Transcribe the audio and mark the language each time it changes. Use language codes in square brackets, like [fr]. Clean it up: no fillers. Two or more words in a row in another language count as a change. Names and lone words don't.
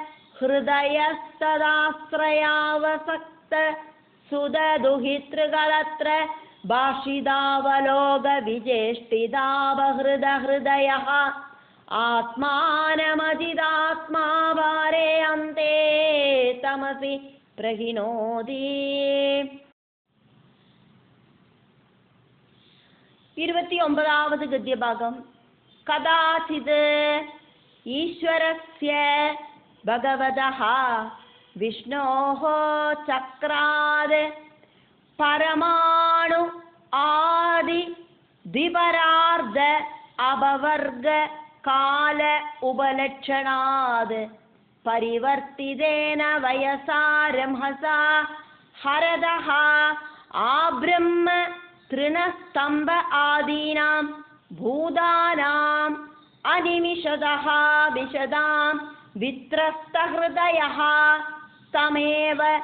[sa] हृदयस्तदाश्रयावसक्त सुददुहितृकलत्र भाषितावलोक विजेष्टितापहृत हृदयः आत्मानमजिदात्मा पारे अन्ते तमसि प्रहिणोति. [ta] 29வது கத்திய பாகம். [sa] कदाचित् ईश्वरस्य भगवतः विष्णोः चक्राद् परमाणु आदि द्विपरार्ध अपवर्ग काल उपलक्षणाद् परिवर्तितेन वयसा रंहसा हरदः आब्रह्म तृणस्तंभ आदीनां भूतानाम् अनिमिषदः विशदां वित्रस्तहृदयः तमेव